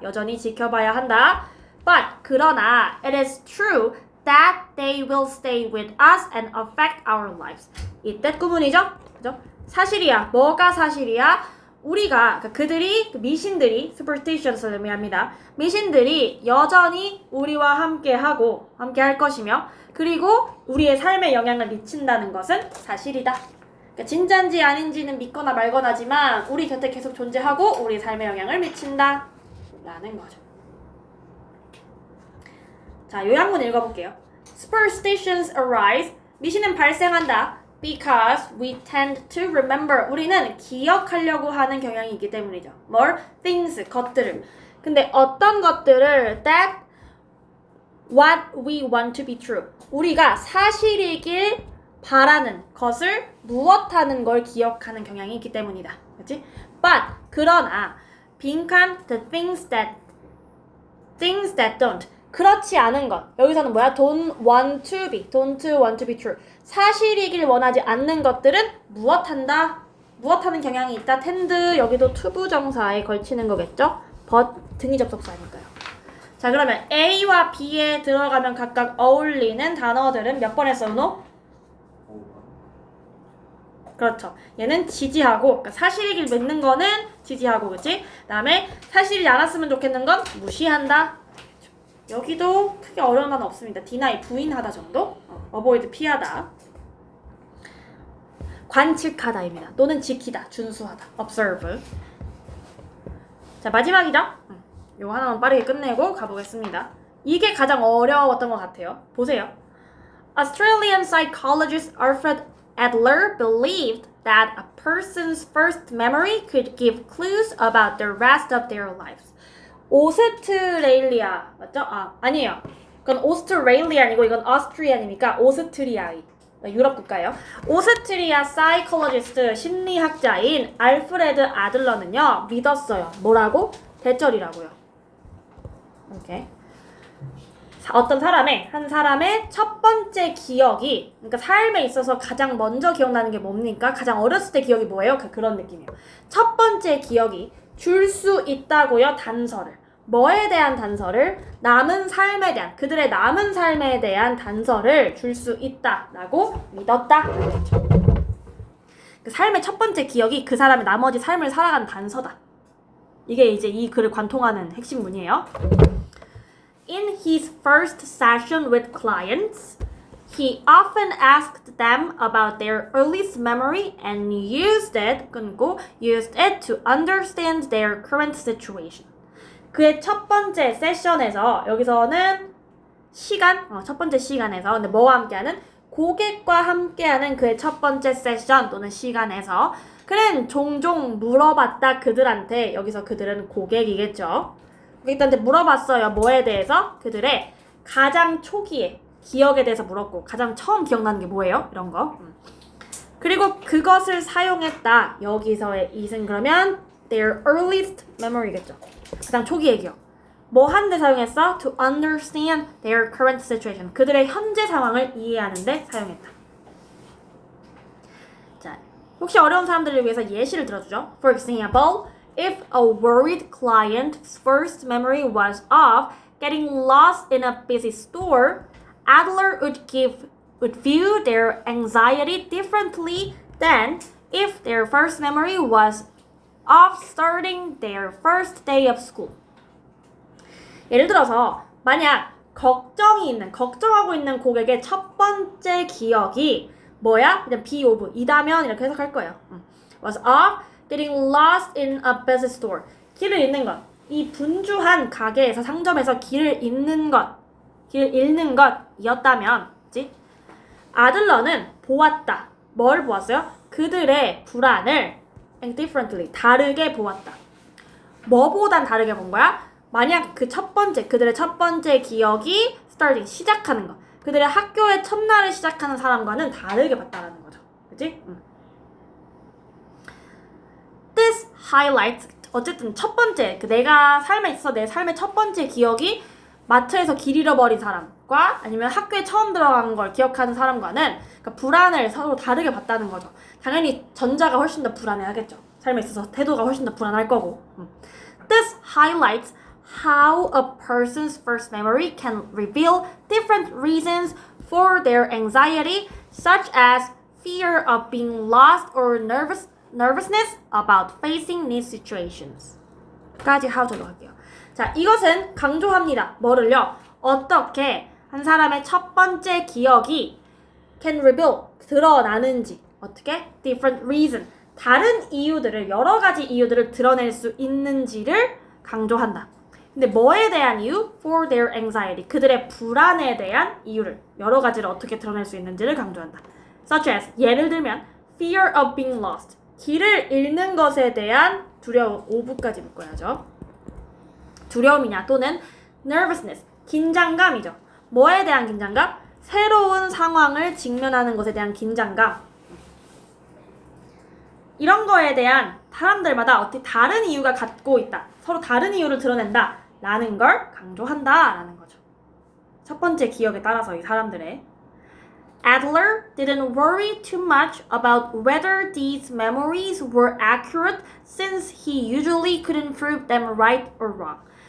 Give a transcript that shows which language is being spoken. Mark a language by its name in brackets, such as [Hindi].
[Korean] 여전히 지켜봐야 한다. [English] But [Korean] 그러나 [English] it is true that they will stay with us and affect our lives. [Korean] 이때 구문이죠? 그죠? 사실이야. 뭐가 사실이야? 우리가 그들이 미신들이 superstitions를 의미합니다. 미신들이 여전히 우리와 함께하고 함께할 것이며 그리고 우리의 삶에 영향을 미친다는 것은 사실이다. 그러니까 진짜인지 아닌지는 믿거나 말거나지만 우리 곁에 계속 존재하고 우리 삶에 영향을 미친다 라는 거죠. 자, 요약문 읽어볼게요. [English] Superstitions arise. [Korean] 미신은 발생한다. [English] Because we tend to remember. [Korean] 우리는 기억하려고 하는 경향이 있기 때문이죠. 뭘? Things, 것들을. 근데 어떤 것들을 [English] that what we want to be true. [Korean] 우리가 사실이길 바라는 것을 무엇하는 걸 기억하는 경향이 있기 때문이다. 그렇지? [English] But [Korean] 그러나 빈칸 [English] the things that don't. [Korean] 그렇지 않은 것. 여기서는 뭐야? [English] don't want to be true. [Korean] 사실이길 원하지 않는 것들은 무엇한다? 무엇하는 경향이 있다. tend 여기도 투부정사에 걸치는 거겠죠? but 등위 접속사니까요. 자, 그러면 A와 B에 들어가면 각각 어울리는 단어들은 몇 번 했어, 은호? 그렇죠. 얘는 지지하고, 그러니까 사실이길 믿는 거는 지지하고, 그치? 그 다음에 사실이 않았으면 좋겠는 건 무시한다. 여기도 크게 어려운 단어 없습니다. deny, 부인하다 정도? avoid, 피하다. 관측하다입니다. 또는 지키다, 준수하다. observe. 자, 마지막이죠? 요거 하나만 빠르게 끝내고 가보겠습니다. 이게 가장 어려웠던 것 같아요. 보세요. [English] Australian psychologist Alfred Adler believed that a person's first memory could give clues about the rest of their lives. [Korean] 오스트레일리아 맞죠? 아니에요. 그건 오스트레일리아 아니고 이건 오스트리아니니까 오스트리아의 유럽 국가예요. 오스트리아 사이콜로지스트 심리학자인 알프레드 아들러는요 믿었어요. 뭐라고? 대절이라고요. 오케이. 어떤 한 사람의 첫 번째 기억이, 그러니까 삶에 있어서 가장 먼저 기억나는 게 뭡니까? 가장 어렸을 때 기억이 뭐예요? 그런 느낌이에요. 첫 번째 기억이 줄 수 있다고요, 단서를. 뭐에 대한 단서를? 남은 삶에 대한, 그들의 남은 삶에 대한 단서를 줄 수 있다라고 믿었다. 그 삶의 첫 번째 기억이 그 사람의 나머지 삶을 살아가는 단서다. 이게 이제 이 글을 관통하는 핵심 문이에요. [English] In his first session with clients, he often asked them about their earliest memory and used it to understand their current situation. [Korean] 그의 첫 번째 세션에서, 여기서는 첫 번째 시간에서, 근데 뭐와 함께하는? 고객과 함께하는 그의 첫 번째 세션 또는 시간에서 그는 종종 물어봤다 그들한테. 여기서 그들은 고객이겠죠. 고객들한테 물어봤어요. 뭐에 대해서? 그들의 가장 초기에 기억에 대해서 물었고, 가장 처음 기억나는 게 뭐예요? 이런 거. 그리고 그것을 사용했다. 여기서의 it은 그러면 [English] their earliest memory [Korean] 겠죠. 가장 초기의 기억. 뭐 하는데 사용했어? [English] To understand their current situation. [Korean] 그들의 현재 상황을 이해하는데 사용했다. 자, 혹시 어려운 사람들을 위해서 예시를 들어주죠. [English] For example, If a worried client's first memory was of getting lost in a busy store, Adler would view their anxiety differently than if their first memory was of starting their first day of school. [Korean] 예를 들어서 만약 걱정하고 있는 고객의 첫 번째 기억이 뭐야? 그냥 be of, 이다면 이렇게 해석할 거예요. [English] Was of getting lost in a busy store. [Korean] 길을 잃는 것. 이 분주한 가게에서 상점에서 길을 잃는 것이었다면, 그치? 아들러는 보았다. 뭘 보았어요? 그들의 불안을 differently, 다르게 보았다. 뭐보단 다르게 본 거야? 만약 그들의 첫 번째 기억이 starting, 시작하는 거. 그들의 학교의 첫날을 시작하는 사람과는 다르게 봤다라는 거죠. 그치? [English] This highlights, [Korean] 어쨌든 첫 번째, 내가 삶에 있어서 내 삶의 첫 번째 기억이 마트에서 길 잃어버린 사람과 아니면 학교에 처음 들어간 걸 기억하는 사람과는 그러니까 불안을 서로 다르게 봤다는 거죠. 당연히 전자가 훨씬 더 불안해하겠죠. 삶에 있어서 태도가 훨씬 더 불안할 거고. [English] This highlights how a person's first memory can reveal different reasons for their anxiety, such as fear of being lost or nervousness about facing new situations. [Korean] 까지 하도록 할게요. 자, 이것은 강조합니다. 뭐를요? 어떻게 한 사람의 첫 번째 기억이 [English] can reveal, [Korean] 드러나는지, 어떻게? [English] different reason, [Korean] 다른 이유들을, 여러 가지 이유들을 드러낼 수 있는지를 강조한다. 근데 뭐에 대한 이유? [English] For their anxiety, [Korean] 그들의 불안에 대한 이유를, 여러 가지를 어떻게 드러낼 수 있는지를 강조한다. [English] Such as, [Korean] 예를 들면 [English] fear of being lost, [Korean] 길을 잃는 것에 대한 두려움, 오브까지 묶어야죠. 두려움이냐 또는 nervousness, 긴장감이죠. 뭐에 대한 긴장감? 새로운 상황을 직면하는 것에 대한 긴장감. 이런 거에 대한 사람들마다 어떻게 다른 이유가 갖고 있다. 서로 다른 이유를 드러낸다. 라는 걸 강조한다. 라는 거죠. 첫 번째 기억에 따라서 이 사람들의 [English] Adler didn't worry too much about whether these memories were accurate since he usually couldn't prove them right or wrong.